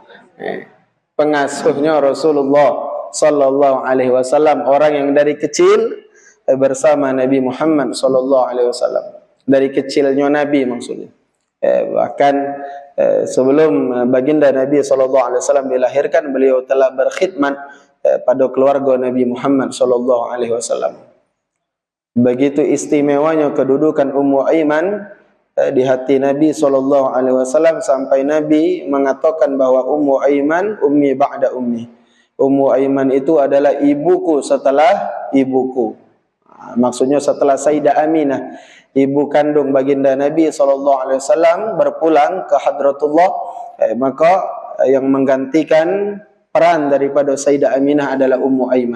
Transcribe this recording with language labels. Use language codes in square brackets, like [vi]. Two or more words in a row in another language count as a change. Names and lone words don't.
[id] Pengasuhnya Rasulullah [ar] صلى الله عليه وسلم, [id] orang yang dari kecil bersama Nabi Muhammad [ar] صلى الله عليه وسلم. [id] Dari kecilnya Nabi maksudnya. Bahkan sebelum baginda Nabi [ar] صلى الله عليه وسلم [id] dilahirkan, beliau telah berkhidmat pada keluarga Nabi Muhammad sallallahu alaihi wasallam. Begitu istimewanya kedudukan Ummu Aiman di hati Nabi [ar] صلى الله عليه وسلم, [id] sampai Nabi mengatakan bahwa Ummu Aiman [ar] أمي بعد أمي. [id] Ummu Aiman itu adalah ibuku setelah ibuku. Maksudnya setelah Sayyidah Aminah, ibu kandung baginda Nabi SAW, berpulang ke Hadratullah, maka yang menggantikan peran daripada Sayyidah Aminah adalah Ummu Aiman.